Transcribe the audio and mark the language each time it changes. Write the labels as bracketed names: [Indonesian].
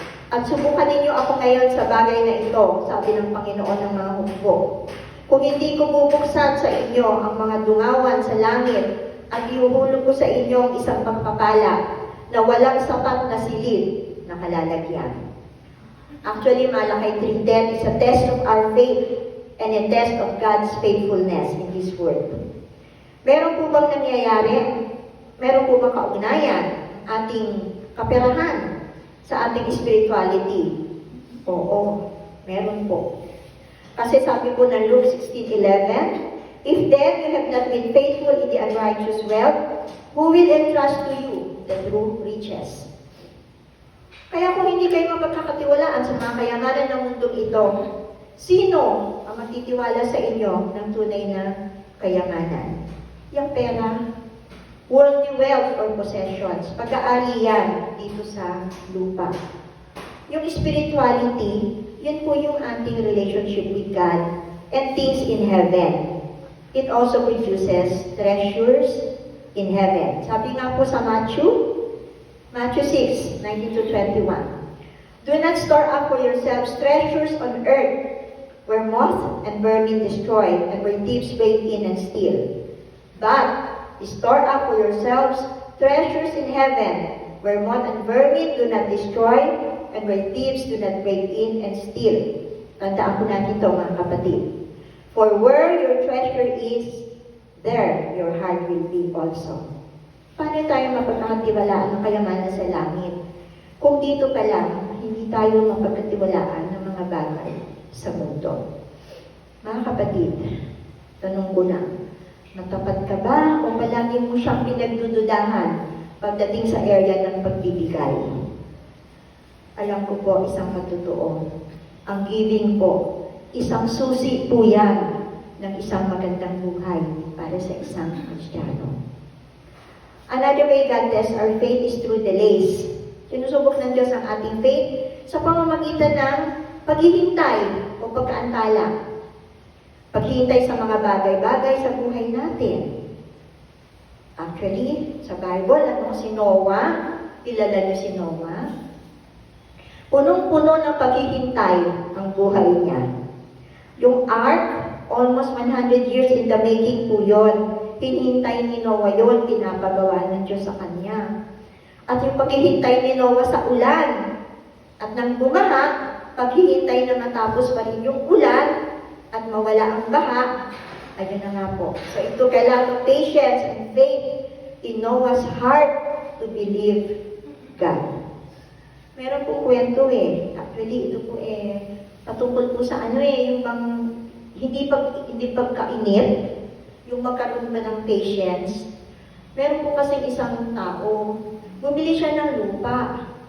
[Filipino] At subukan ninyo ako ngayon sa bagay na ito, sabi ng Panginoon ng mga hukbo. Kung hindi ko bubuksan sa inyo ang mga dungawan sa langit at ihuhulog ko sa inyo ang isang pagpapala na walang sapat na silid na kalalagyan. [English] Actually, Malakay 3:10 is a test of our faith and a test of God's faithfulness in His Word. [Filipino] Meron po bang nangyayari? Meron po bang kaugnayan ating kaperahan sa ating spirituality? Oo, meron po. Kasi sabi po ng Luke 16:11, [English] If then you have not been faithful in the unrighteous wealth, who will entrust to you the true riches? [Filipino] Kaya kung hindi kayo mapagkakatiwalaan sa mga kayamanan ng mundong ito, sino ang magtitiwala sa inyo ng tunay na kayamanan? Yung pera, [English] worldly wealth or possessions, [Filipino] pag-aari yan dito sa lupa. [English] Yung spirituality, [Filipino] yun po yung ating [English] relationship with God and things in heaven. It also produces treasures in heaven. [Filipino] Sabi nga po sa Matthew 6, 19 to 21. [English] Do not store up for yourselves treasures on earth, where moth and vermin destroy, and where thieves break in and steal. But store up for yourselves treasures in heaven, where moth and vermin do not destroy, and where thieves do not break in and steal. [Filipino] Tandaan po natin ito, mga kapatid. [English] For where your treasure is, there your heart will be also. [Filipino] Paano tayo mapagkakatiwalaan ng kayamanan sa langit? Kung dito pa lang, hindi tayo mapagkatiwalaan ng mga bagay sa mundo. Mga kapatid, tanong ko na, matapat ka ba o palagi mo siyang pinagdududahan pagdating sa area ng pagbibigay? Alam ko po, isang matotoo. Ang giving po, isang susi po yan ng isang magandang buhay para sa isang Kristiyano. [English] Another way God tests our faith is through delays. [Filipino] Sinusubok ng Diyos ang ating faith sa pamamagitan ng paghihintay o pagkaantala. Paghihintay sa mga bagay-bagay sa buhay natin. Actually, sa Bible, si Noah, kilala niyo si Noah? Punong-puno ng paghihintay ang buhay niya. [English] Yung ark, almost 100 years in the making [Filipino] po yun. Hinihintay ni Noah yun, pinapagawa ng Diyos sa kanya. At yung paghihintay ni Noah sa ulan, at nang bumaha, paghihintay na matapos pa rin yung ulan, at mawala ang baha, ayun na nga po. [English] So it took a lot of patience and faith in Noah's heart to believe God. [Filipino] Meron po kwento Actually, ito po patungkol po sa yung bang hindi pagkainip, yung magkaroon ba ng patience. Meron po kasi isang tao, bumili siya ng lupa.